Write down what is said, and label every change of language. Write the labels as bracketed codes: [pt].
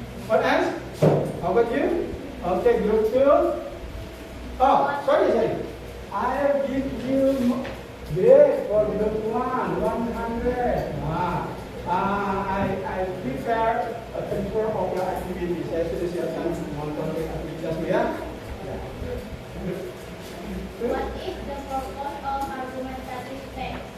[en] What else? How about you? Okay, group 2. Oh, sorry. I give you grade for group 1, 100. I prepare a paper of your activity. [id] Saya sudah siapkan montor aktivitasmu ya. [en] What is the purpose of argumentative text?